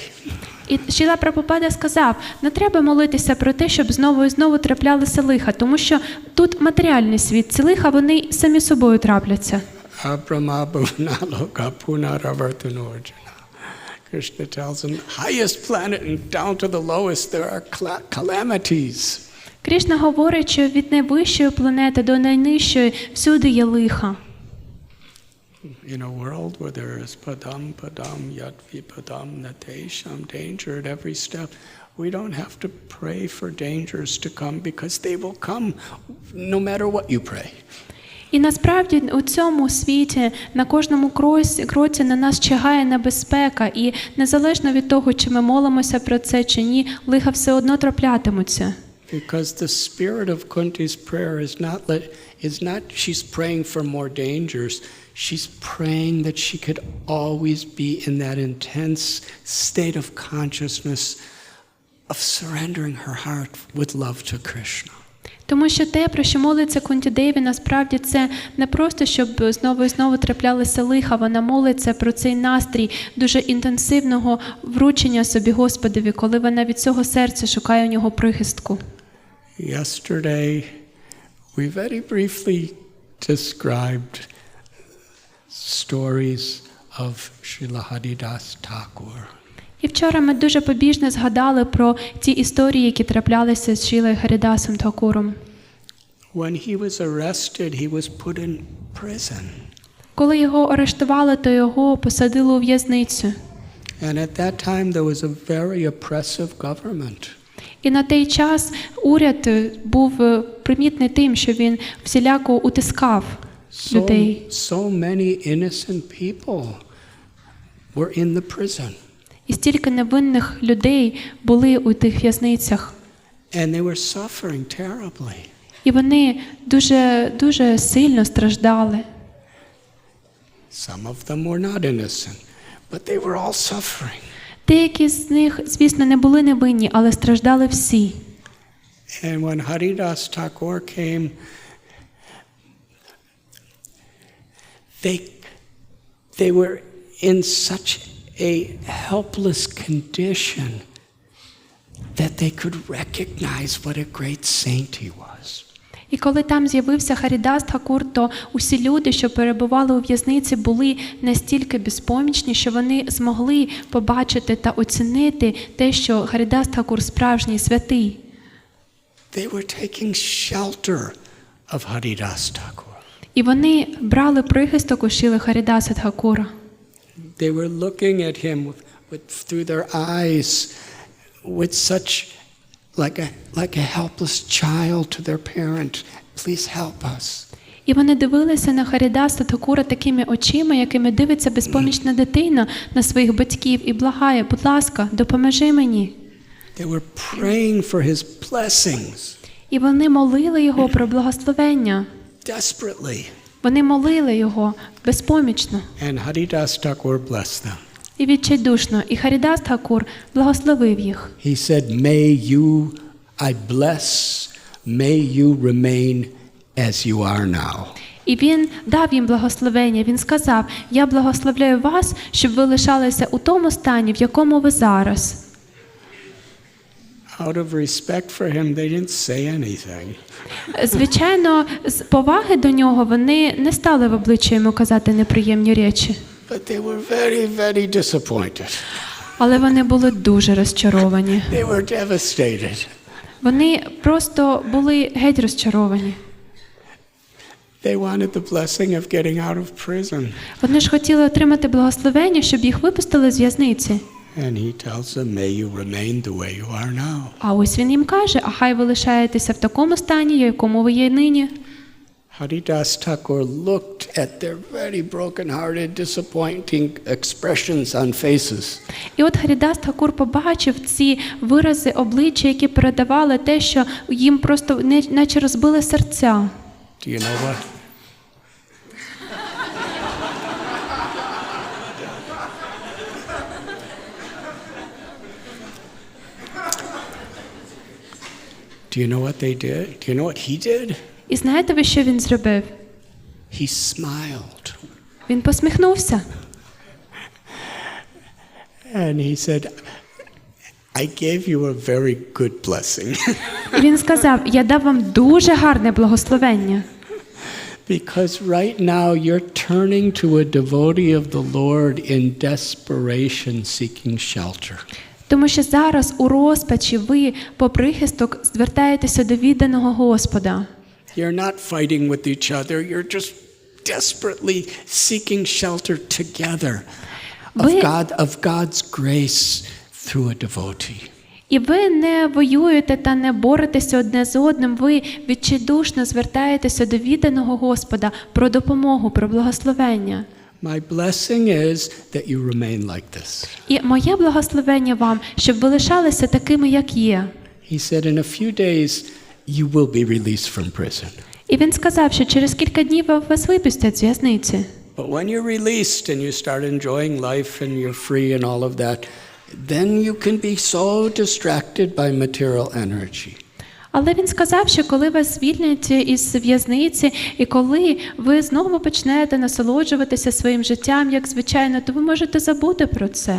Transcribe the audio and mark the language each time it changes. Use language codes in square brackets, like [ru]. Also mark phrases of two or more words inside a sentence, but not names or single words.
[uk] І Шріла Прабхупада сказав, не треба молитися про те, щоб знову і знову траплялися лиха, тому що тут матеріальний світ, ці лиха, вони самі собою трапляться. [en] Krishna tells him, highest planet and down to the lowest there are calamities. [uk] Кришна говорить, що від найвищої планети до найнижчої всюди є лиха. [en] In a world where there is [sa] पदं, यद् विपदां, न तेषाम्, [en] danger at every step, we don't have to pray for dangers to come because they will come no matter what you pray. [uk] І насправді у цьому світі на кожному кроці на нас чекає небезпека, і незалежно від того, чи ми молимося про це чи ні, лиха все одно траплятимуться. [en] Because the spirit of Kunti's prayer is not she's praying for more dangers. She's praying that she could always be in that intense state of consciousness of surrendering her heart with love to Krishna. [uk] Тому що те, про що молиться Кунті-деві, насправді це не просто, щоб знову і знову траплялися лиха, вона молиться про цей настрій дуже інтенсивного вручення собі Господові, коли вона від цього серця шукає у нього прихистку. [en] Yesterday we very briefly described stories of Srila Haridas Thakur. [uk] І вчора ми дуже побіжно згадали про ті історії, які траплялися з Шрілою Харідасом Тхакуром. [en] When he was arrested, he was put in prison. [uk] Коли його арештували, то його посадили у в'язницю. [en] And at that time there was a very oppressive government. [uk] І на той час уряд був примітний тим, що він всіляко утискав людей. [en] So many innocent people were in the prison. [uk] І стільки невинних людей були у тих в'язницях. [en] And they were suffering terribly. [uk] І вони дуже сильно страждали. [en] Some of them were not innocent, but they were all suffering. [uk] Деякі з них, звісно, не були невинні, але страждали всі. [en] And when Haridas Thakur came, they were in such a helpless condition that they could recognize what a great saint he was. [uk] І коли там з'явився Харідас Тхакур, то усі люди, що перебували у в'язниці, були настільки безпомічні, що вони змогли побачити та оцінити те, що Харідас Тхакур справжній святий. [en] They were taking shelter of Haridas Thakur. [uk] І вони брали прихисток у Шріли Харідаса Тхакура. [en] They were looking at him through their eyes with such like a helpless child to their parent. Please help us. [uk] І вони дивилися на Харідаса Тхакура такими очима, якими дивиться безпомічна дитина на своїх батьків і благає: будь ласка, допоможи мені. [en] They were praying for his blessings. [uk] І вони молили його про благословення. [en] Desperately. [uk] Вони молили його безпомічно. [en] And Haridas Thakur blessed them. [uk] І відчайдушно. І Харідас Тхакур благословив їх. [en] He said, may you, I bless, may you remain as you are now. [uk] І він дав їм благословення. Він сказав: я благословляю вас, щоб ви лишалися у тому стані, в якому ви зараз. [en] Out of respect for him, they didn't say anything. [uk] Звичайно, з поваги до нього вони не стали в обличчя йому казати неприємні речі. [en] But they were very, very disappointed. [uk] Але вони були дуже розчаровані. [en] They were devastated. [uk] Вони просто були геть розчаровані. [en] They wanted the blessing of getting out of prison. [uk] Вони ж хотіли отримати благословення, щоб їх випустили з в'язниці. [en] And he tells them, may you remain the way you are now. [uk] А ось він їм каже: а хай ви лишаєтеся в такому стані, в якому ви є нині. [en] Haridas Thakur looked at their very broken-hearted, disappointing expressions on faces. [uk] І от Харідас Тхакур побачив ці вирази обличчя, які передавали те, що їм просто наче розбили серця. [en] Do you know what? Do you know what they did? Do you know what he did? [uk] І знаєте ви, що він зробив? [en] He smiled. [uk] Він посміхнувся. [en] And he said, I gave you a very good blessing. [uk] І він сказав, я дав вам дуже гарне благословення. [en] Because right now you're turning to a devotee of the Lord in desperation seeking shelter. [uk] Тому що зараз у розпачі ви по прихисток звертаєтеся до відданого Господа. [en] You're not fighting with each other. You're just desperately seeking shelter together of God's grace through a devotee. [uk] І ви не воюєте та не боретеся одне з одним, ви відчайдушно звертаєтеся до відданого Господа про допомогу, про благословення. [en] My blessing is that you remain like this. [uk] І моє благословення вам, щоб ви лишалися такими, як є. [en] He said in a few days you will be released from prison. [uk] І він сказав, що через кілька днів вас випустять з в'язниці. [en] But when you're released and you start enjoying life and you're free and all of that, then you can be so distracted by material energy. [uk] Але він сказав, що коли вас звільнять із в'язниці, і коли ви знову почнете насолоджуватися своїм життям, як звичайно, то ви можете забути про це.